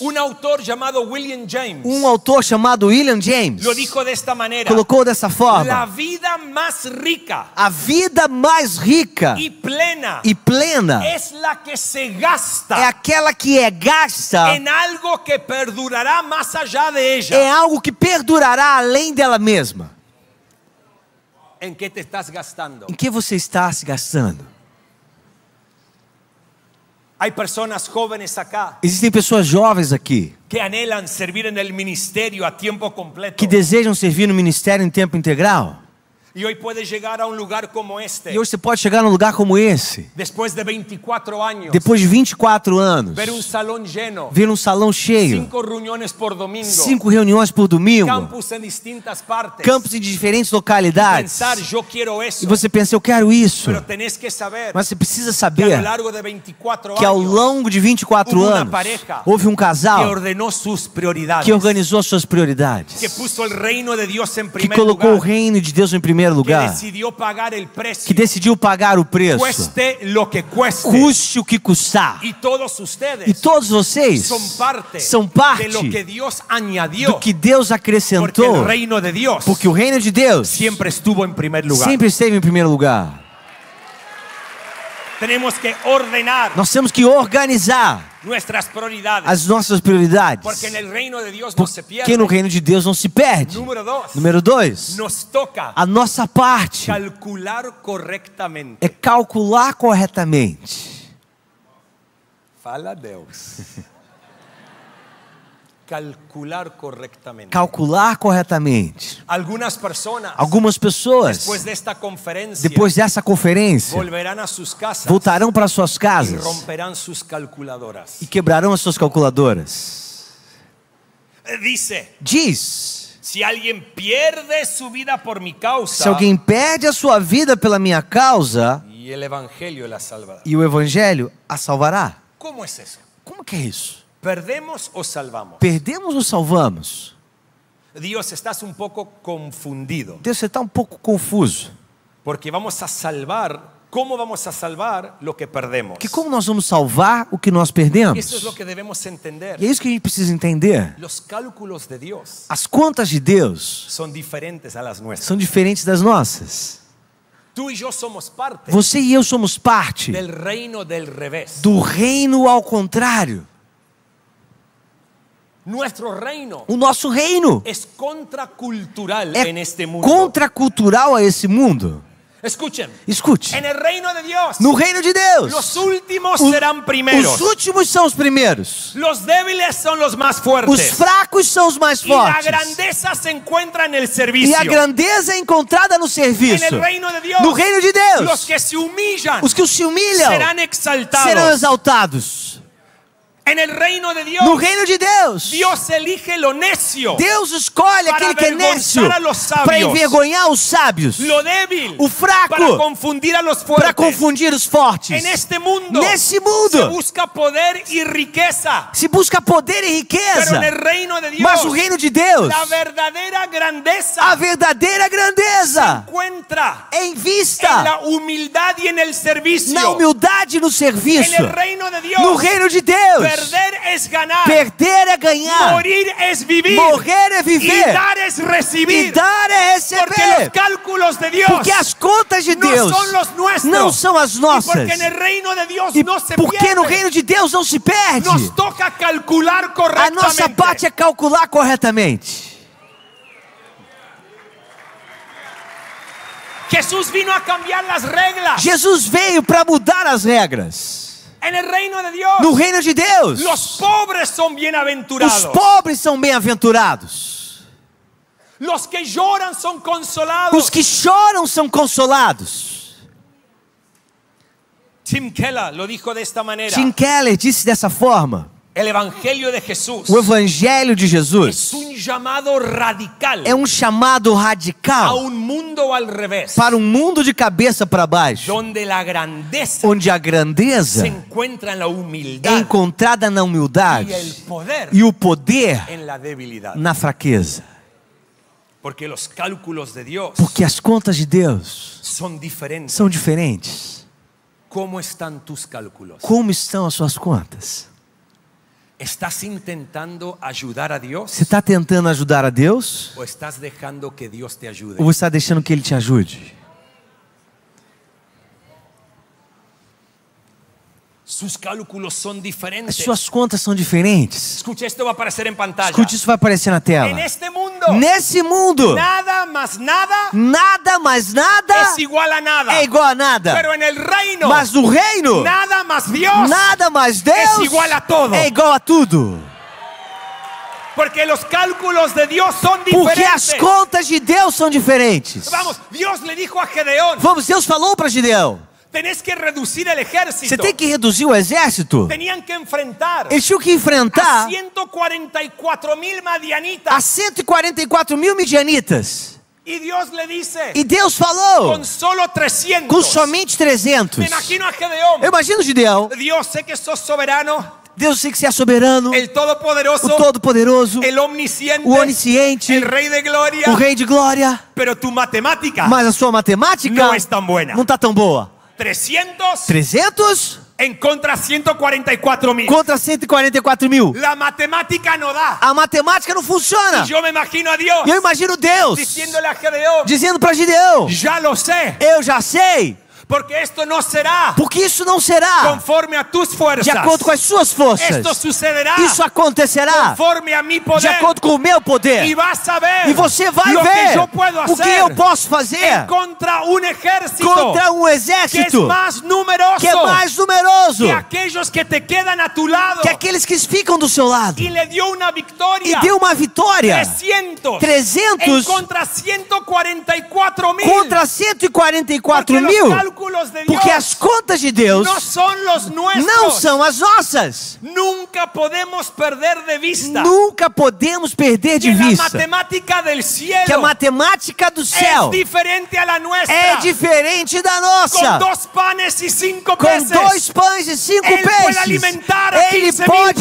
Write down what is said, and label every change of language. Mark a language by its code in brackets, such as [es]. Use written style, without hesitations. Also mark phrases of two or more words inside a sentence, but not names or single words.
[es] Un autor llamado William James [pt] Autor chamado William James [es] lo dijo de esta manera: [pt] colocou dessa [es] la [pt] forma: [es] vida más rica [pt] a vida mais rica [es] y plena [pt] e plena [es] es la que se [pt] é [es] gasta [pt] aquela que é gasta [es] en algo que perdurará más allá de ella. [pt] é algo que perdurará além dela mesma. [es] ¿En qué te estás gastando? [pt] Em que você está se gastando? [es] Hay personas jóvenes acá [pt] Existem pessoas jovens aqui [es] que anhelan servir en el ministerio a tiempo completo. [pt] que desejam servir no ministério em tempo integral. [es] Y hoy puedes llegar a un lugar como este, [pt] E hoje você pode chegar num lugar como esse, [es] después de 24 años, [pt] depois de 24 anos, [es] ver un salón lleno, [pt] ver um salão cheio, [es] 5 reuniones por domingo, [pt] 5 reuniões por domingo, [es] campus en distintas partes, [pt] campos em diferentes localidades. [es] pensar, yo quiero eso. [pt] E você pensa, eu quero isso. [es] Pero tenés que saber [pt] Mas você precisa [es] que a [pt] saber [es] lo largo de 24 [pt] que ao [es] años [pt] longo de 24 [es] hubo [pt] uma anos [es] pareja [pt] houve um [es] que [pt] casal [es] ordenó sus prioridades, [pt] que organizou as suas prioridades, [es] que puso el reino de Dios en [pt] que [es] primer [pt] colocou o [es] lugar, [pt] reino de Deus em primeiro [es] que [pt] lugar, [es] decidió pagar el precio, [pt] que decidiu pagar o preço, [es] cueste lo que cueste. [pt] custe o que custar. [es] Y todos ustedes [pt] E todos vocês [es] son parte [pt] parte [es] de lo que Dios añadió, [pt] do que Deus [es] porque [pt] acrescentou, [es] el reino de Dios [pt] porque o reino de Deus [es] siempre estuvo en primer lugar. [pt] sempre esteve em primeiro lugar. [es] Tenemos que ordenar [pt] Nós temos que organizar [es] nuestras prioridades. [pt] as nossas prioridades. [es] Porque en el reino de Dios no se [pt] Porque [es] pierde. [pt] no reino de Deus não se perde. [es] Número 2. [pt] Número 2, [es] Nos toca [pt] a nossa parte [es] calcular correctamente. [pt] é calcular corretamente. Fala Deus. [es] Calcular correctamente. [pt] Calcular corretamente. [es] Algunas personas, [pt] Algumas pessoas, [es] después de esta conferencia, [pt] depois dessa conferência, [es] volverán a sus casas [pt] voltarão para suas [es] y [pt] casas [es] romperán sus calculadoras. [pt] e quebrarão as suas calculadoras. [es] Dice, [pt] Diz: [es] si alguien pierde su vida por mi causa, [pt] se alguém perde a sua vida pela minha causa, [es] y el evangelio la salvará. [pt] e o evangelho a salvará. [es] ¿Cómo es eso? [pt] Como que é isso? [es] ¿Perdemos o salvamos? [pt] Perdemos ou salvamos? [es] Dios, estás un poco confundido, [pt] Deus, você está pouco confuso. [es] porque vamos a salvar, ¿cómo vamos a salvar lo que perdemos? [pt] Porque como nós vamos salvar o que nós [es] Eso es [pt] perdemos? [es] lo que debemos entender. [pt] E é isso que a gente precisa entender. [es] Los cálculos de Dios [pt] As contas de Deus [es] son diferentes a las nuestras. [pt] são diferentes das nossas. [es] Tú y yo somos parte [pt] Você e eu somos parte [es] del reino del revés. [pt] do reino ao contrário. [es] Nuestro reino [pt] O nosso reino [es] es contracultural [pt] é [es] en este mundo. [pt] contracultural a esse mundo. [es] Escuchen, [pt] Escute, [es] en el reino de Dios, [pt] no reino de Deus, [es] los últimos [pt] os [es] serán primeros. [pt] os últimos são os primeiros. [es] Los débiles son los más [pt] Os [es] fuertes. [pt] fracos são os mais [es] Y la [pt] fortes. [es] grandeza se encuentra en el [pt] E [es] servicio. [pt] a grandeza é encontrada no [es] En [pt] serviço. [es] el reino de Dios, [pt] No reino de [es] los [pt] Deus, [es] que se humillan [pt] os que se humilham [es] serán exaltados. [pt] serão exaltados. [es] En el reino de Dios, [pt] No reino de Deus, [es] Dios elige lo necio, [pt] Deus escolhe [es] para [pt] aquele que é nécio [es] avergonzar a los sábios. [pt] para envergonhar os sábios, [es] lo débil, [pt] o fraco, [es] para confundir a los [pt] para [es] fuertes. [pt] confundir os fortes. [es] En este mundo, [pt] Nesse [es] se [pt] mundo [es] busca poder y riqueza. [pt] se busca poder e [es] Pero [pt] riqueza, [es] en el reino de Dios, [pt] mas o reino de Deus, [es] la verdadera grandeza [pt] a verdadeira grandeza [es] encuentra [pt] é em [es] en [pt] vista [es] la humildad y en el servicio. [pt] na humildade e no [es] En [pt] serviço. [es] el reino de Dios, [pt] No reino de Deus, [es] perder es ganar, [pt] perder é ganhar, [es] morir es vivir, [pt] morrer é [es] y [pt] viver, [es] dar es [pt] e [es] recibir. [pt] dar é [es] Porque los [pt] receber. [es] cálculos de Dios [pt] Porque as contas de [es] no [pt] Deus [es] son los nuestros. [pt] não são as [es] Y [pt] nossas. [es] porque en el reino de Dios [pt] E [es] no se [pt] porque [es] pierde. [pt] no reino de Deus não se perde. [es] Nos toca calcular [pt] A [es] correctamente. [pt] nossa parte é calcular corretamente. [es] Jesús vino a cambiar las reglas. [pt] Jesus veio para mudar as regras. [es] En el reino de Dios, [pt] No reino de Deus, [es] los pobres son bienaventurados. [pt] os pobres são bem-aventurados. [es] Los que lloran son consolados. [pt] Os que choram são consolados. [es] Tim Keller lo dijo de esta manera. [pt] Tim Keller disse dessa forma: [es] El evangelio de Jesús [pt] o evangelho de [es] es [pt] Jesus [es] un llamado radical [pt] é chamado [es] a [pt] radical [es] un mundo al revés, [pt] para um mundo de cabeça para baixo, [es] donde la grandeza [pt] onde a grandeza [es] se encuentra en la [pt] é [es] humildad [pt] encontrada na [es] y [pt] humildade [es] el poder [pt] e o poder [es] en la debilidad. [pt] na fraqueza. [es] Porque los cálculos de Dios [pt] Porque as contas de Deus [es] son diferentes. [pt] são diferentes. [es] ¿Cómo están tus cálculos? [pt] Como estão as suas contas? [es] ¿Estás intentando ayudar a Dios [pt] Você está tentando ajudar a Deus [es] o estás dejando que Dios te ayude? [pt] ou você está deixando que Ele te ajude? [es] Sus cálculos son [pt] As [es] diferentes. [pt] suas contas são diferentes. [es] Escucha, esto va a aparecer en pantalla. [pt] Escute, isso vai aparecer na tela. [es] En este mundo, [pt] Nesse mundo, [es] nada más nada [pt] nada mais nada [es] es igual a nada. [pt] é igual a nada. [es] Pero en el reino, [pt] Mas no reino, [es] nada más Dios [pt] nada mais Deus [es] es igual a todo. [pt] é igual a tudo. [es] Porque los cálculos de Dios son [pt] Porque as [es] diferentes. [pt] contas de Deus são diferentes. [es] Vamos, Dios le dijo a Gedeón, [pt] Vamos, Deus falou para Gideão: [es] tenés que reducir el ejército. [pt] você tem que reduzir o exército. [es] Tenían que enfrentar [pt] Eles tinham que [es] a [pt] enfrentar [es] 144,000 madianitas. [pt] a 144.000 midianitas. [es] Y Dios le dice, [pt] E Deus falou [es] con solo 300. [pt] com somente 300. [es] Me imagino a Gedeón. [pt] Eu imagino Gideão. [es] Dios, sé que sos soberano, [pt] Deus, sei que você é soberano, [es] el todopoderoso, [pt] o todo-poderoso, [es] el omnisciente, [pt] o onisciente, [es] el rei de gloria. [pt] o rei de glória. [es] Pero tu matemática [pt] Mas a sua matemática [es] não es tan buena. [pt] não está tão boa. [es] 300 [pt] 300 [es] en contra 144,000. [pt] contra 144.000. [es] La matemática no da. [pt] A matemática não funciona. [es] Y yo me imagino a Dios [pt] E eu imagino Deus [es] diciéndole a Gedeón, [pt] dizendo para Gideão: [es] ya lo sé, [pt] eu já sei, [es] Porque esto no será [pt] Porque isso não será [es] conforme a tus fuerzas. [pt] de acordo com as suas forças. [es] Esto sucederá [pt] Isso acontecerá [es] conforme a mi [pt] de [es] poder. [pt] acordo com o meu poder. [es] Y vas a ver [pt] E você vai [es] lo que [pt] ver [es] yo puedo [pt] o que [es] hacer [pt] eu posso fazer [es] contra un ejército [pt] contra um [es] que es [pt] exército [es] más numeroso [pt] que é mais numeroso [es] que aquellos que te quedan a tu lado. [pt] que aqueles que ficam do seu lado. [es] Y le dio una [pt] E [es] victoria. [pt] deu uma vitória [es] 300 en contra 144,000. [pt] contra 144 [es] Porque [pt] mil. [es] los cálculos de Dios [pt] Porque as contas de Deus [es] no son los nuestros. [pt] não são as nossas. [es] Nunca podemos perder de vista [pt] Nunca podemos perder de [es] que la [pt] vista [es] matemática del cielo [pt] que a matemática do [es] es [pt] céu [es] diferente a la nuestra. [pt] é diferente da [es] Con [pt] nossa. [es] 2 panes y 5 [pt] Com [es] peces. [pt] 2 pães e 5 Ele pode peixes, alimentar a ele 15.000 pode